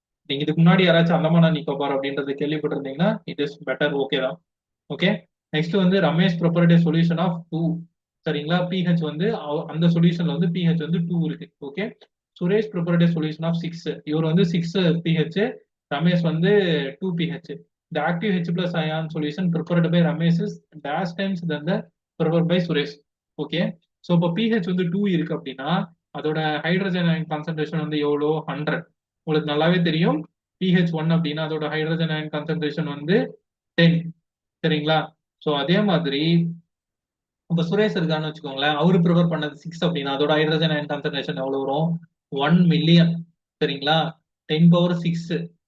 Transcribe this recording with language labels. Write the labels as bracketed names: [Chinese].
[Tamil] நீங்க இதுக்கு முன்னாடி யாராச்சும் அந்தமான் அண்ட் நிக்கோபார் அப்படின்றது கேள்விப்பட்டிருந்தீங்கன்னா இட் இஸ் பெட்டர். ஓகே தான். [English] Okay, next வந்து Ramesh preparative solution of 2. சரிங்களா? [Tamil] பிஹெச் வந்து அந்த சொல்யூஷன்ல வந்து பிஹெச் வந்து 2 இருக்கு. Okay, Suresh ப்ரொபரேட்டிவ் solution of 6. இவர் வந்து 6 பிஹெச், ரமேஷ் வந்து 2 pH. [English] The active H plus ion solution prepared by Ramesh is dash times than the prepared by Suresh. [Tamil] Okay, so இப்போ pH வந்து 2 இருக்கு அப்படின்னா அதோட ஹைட்ரஜன் அயன் கான்சென்ட்ரேஷன் வந்து எவ்வளோ 100. உங்களுக்கு நல்லாவே தெரியும் pH 1 அப்படின்னா அதோட ஹைட்ரஜன் அயன் கான்சென்ட்ரேஷன் வந்து 10. சரிங்களா? ஸோ அதே மாதிரி இப்ப சுரேஷ் இருக்கான்னு வச்சுக்கோங்களேன், அவரு ப்ரிஃபர் பண்ணது 6 அப்படின்னா அதோட ஹைட்ரஜன் அயன் கான்சென்ட்ரேஷன் எவ்வளவு வரும்? 1 மில்லியன். சரிங்களா? 10 பவர் 6.